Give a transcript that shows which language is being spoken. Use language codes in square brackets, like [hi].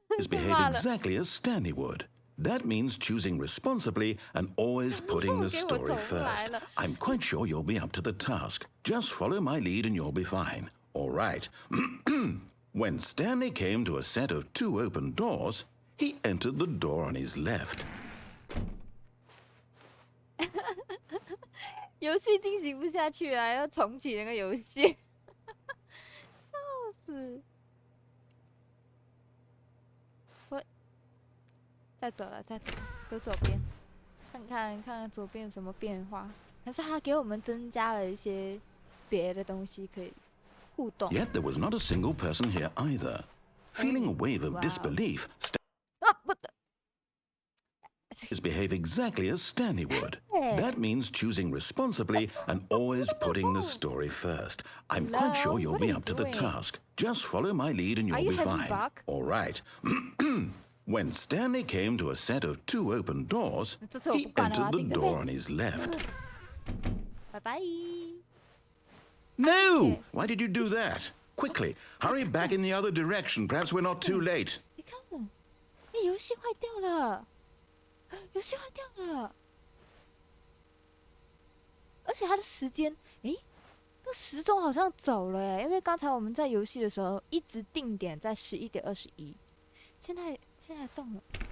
[en] Behave exactly as Stanley would. That means choosing responsibly and always putting the story first. I'm quite sure you'll be up to the task. Just follow my lead and you'll be fine. All right. When Stanley came to a set of 2 open doors, he entered the door on his left. [zh] 游戏进行不下去了，要重启那个游戏，笑死！我再走了，再走，走左边，看看左边有什么变化。还是他给我们增加了一些别的东西可以。 [en] Yet there was not a single person here either. Feeling a wave of disbelief, behave exactly as Stanley would. That means choosing responsibly and always putting the story first. I'm quite sure you'll be up to the task. Just follow my lead and you'll be fine. All right. When Stanley came to a set of 2 open doors, he entered the door on his left. Bye-bye. No! Why did you do that? Quickly, hurry back in the other direction. Perhaps we're not too late. [zh] 你看，游戏坏掉了，游戏坏掉了，而且它的时间，那时钟好像走了因为刚才我们在游戏的时候一直定点在11点21，现在动了。